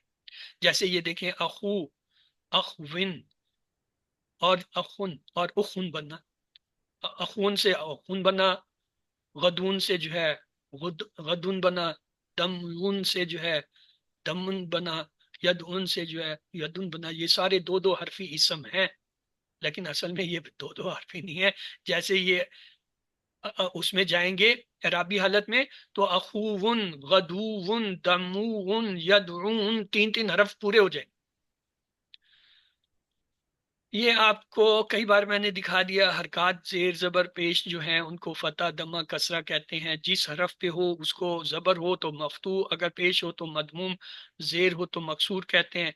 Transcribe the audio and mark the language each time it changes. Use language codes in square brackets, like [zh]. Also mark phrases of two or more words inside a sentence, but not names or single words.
[ur] جیسے یہ دیکھیں [ar] اخو، اخون، [ur] اور اخن اور اخن بننا، اخون سے اخون بنا، غدون سے جو ہے غدون بنا، دمون سے جو ہے دمن بنا، یدعن سے جو ہے یدن بنا. یہ سارے دو دو حرفی اسم ہیں، لیکن اصل میں یہ دو دو حرفی نہیں ہے. جیسے یہ اس میں جائیں گے اعرابی حالت میں تو [ar] اخوون، غدوون، دمون، [ur] یدعون، تین تین حرف پورے ہو جائیں. یہ آپ کو کئی بار میں نے دکھا دیا، حرکات زیر زبر پیش جو ہیں ان کو فتح، دمہ، کسرہ کہتے ہیں. جس حرف پہ ہو اس کو زبر ہو تو مفتوح، اگر پیش ہو تو مدموم، زیر ہو تو مکسور کہتے ہیں.